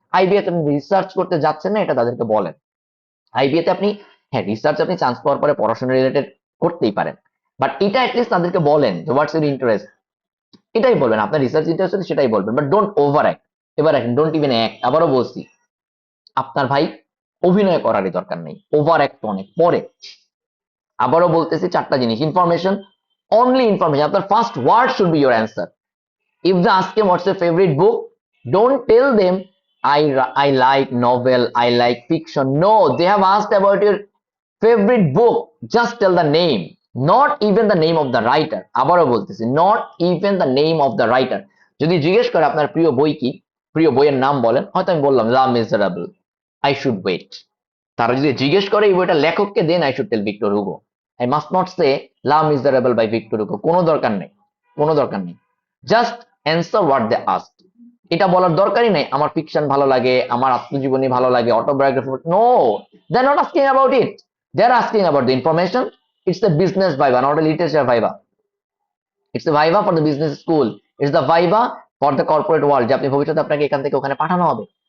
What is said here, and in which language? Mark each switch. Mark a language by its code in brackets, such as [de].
[bn] আইবিএতে research করতে যাচ্ছেন না, এটা তাদেরকে বলেন। আইবিএতে আপনি, হ্যাঁ, রিসার্চ আপনি চান্স পাওয়ার পরে পড়াশোনা রিলেটেড করতেই পারেন, বাট এটা অ্যাটলিস্ট তাদেরকে বলেন যে [en] what's your interest, [bn] এটাই বলবেন। আপনার রিসার্চ ইন্টারেস্ট সেটাই বলবেন, বাট [en] Don't overact. [bn] এবার এখন [en] Don't even act. [bn] আবারও বলছি, আপনার ভাই অভিনয় করারই দরকার নেই, ওভার অ্যাক্ট অনেক পরে। আবারও বলতেছি, চারটা জিনিস। Information, only information. [en] আপনার first word should be your answer. If they ask him what's your favorite book, don't tell them I like novel, I like fiction. No, they have asked about your favorite book. Just tell the name, not even the name of the writer. [bn] আবারও বলতেছি, [en] not even the name of the writer. [bn] যদি জিজ্ঞেস করে আপনার প্রিয় বই কি, প্রিয় বইয়ের নাম বলেন, হয়তো আমি বললাম লা মিজারাবল, [en] I should wait। [bn] তারা যদি জিজ্ঞেস করে এই বইটা লেখককে, [en] then I should tell [bn] Victor Hugo. [en] I must not say Les Miserables by Victor Hugo। [bn] কোনো দরকার নেই, কোনো দরকার নেই। [en] Just answer what they ask. [bn] এটা বলার দরকারই নাই আমার ফিকশন ভালো লাগে, আমার আত্মজীবনী ভালো লাগে, autobiography. [en] No, they are not asking about it, they are asking about the information. It's a business viva, not a literature viva. It's a viva for the business school, it's the viva for the corporate world, [bn] যে আপনি ভবিষ্যতে আপনাকে এখান থেকে ওখানে পাঠানো হবে।